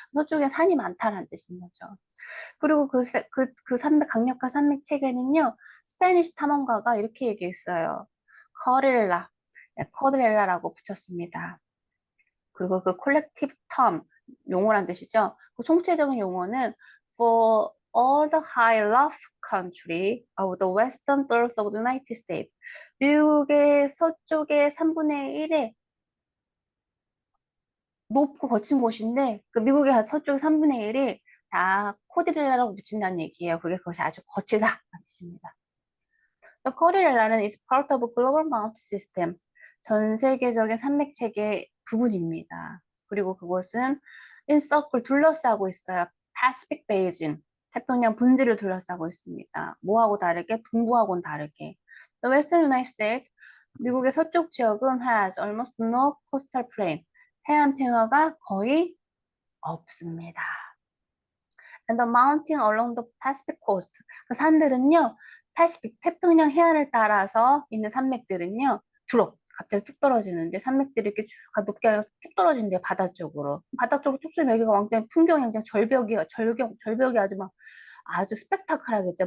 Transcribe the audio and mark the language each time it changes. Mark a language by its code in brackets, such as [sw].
[ko] 서쪽에 산이 많다는 뜻인 거죠. 그리고 그 산맥, 강력한 산맥 체계는요, 스페니쉬 탐험가가 이렇게 얘기했어요. 커릴라, 네, 커릴라라고 붙였습니다. 그리고 그 콜렉티브 텀, 용어란 뜻이죠. 그 총체적인 용어는 [en] for all the high rough country of the western thirds of the United States. [ko] 미국의 서쪽의 3분의 1의 높고 거친 곳인데 그 미국의 서쪽 3분의 1이 다 코디렐라라고 붙인다는 얘기예요. 그것이 아주 거치다 뜻입니다. [en] The 코디렐라는 is part of a global mountain system. [ko] 전 세계적인 산맥 체계 부분입니다. 그리고 그곳은 [en] in circle [ko] 둘러싸고 있어요. [en] Pacific Basin. [ko] 태평양 분지를 둘러싸고 있습니다. 뭐하고 다르게? 동부하고는 다르게. [en] The Western United States, [ko] 미국의 서쪽 지역은 [en] has almost no coastal plain. [ko] 해안 평야가 거의 없습니다. [en] And the mountain along the Pacific coast. [ko] 그 산들은요, 패시픽, 태평양 해안을 따라서 있는 산맥들은요, 갑자기 뚝 떨어지는데 산맥들이 이렇게 쭉 높게 뚝 떨어진대요, 바다 쪽으로. 바다 쪽으로 쭉 쏘면 여기가 완전히 풍경이 그냥 절벽이 아주 막 아주 스펙타클하겠죠.